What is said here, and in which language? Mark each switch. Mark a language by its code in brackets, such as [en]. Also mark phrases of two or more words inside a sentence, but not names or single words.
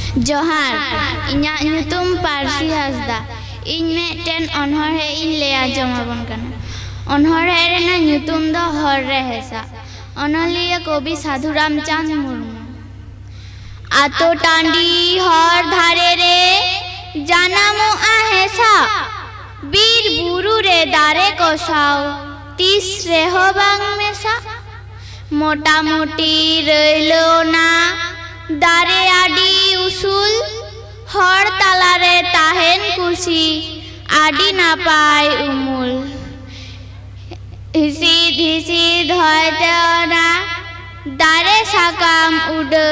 [sat] जोहार इन्या ᱧᱩᱛᱩᱢ पारसी हासदा ᱤᱧ ᱢᱤᱫᱴᱮᱱ ᱚᱱᱚᱬᱦᱮ ᱤᱧ ᱞᱟᱹᱭ ᱟᱸᱡᱚᱢᱟᱵᱚᱱ ᱠᱟᱱᱟ। ᱚᱱᱚᱬᱦᱮ ᱨᱮᱱᱟᱜ ᱧᱩᱛᱩᱢ ᱫᱚ ᱦᱚᱨ ᱨᱮ ᱦᱮᱸᱥᱟ। ᱚᱱᱚᱞᱤᱭᱟᱹ ᱠᱚᱵᱤ ᱥᱟᱹᱫᱷᱩ ᱨᱟᱢᱪᱟᱸᱫᱽ ᱢᱩᱨᱢᱩ। आतो टांडी हर धारे रे जानामोआ हेसा बीर बुरु रे दारे को साव तीस रे हो बांग मेसा मोटा मोटी रैलो ना दारे आडी उसूल हर ताला रे ताहेन कुसी आडी नापाय उमुल हिसिद होयते ना दारे साकाम उड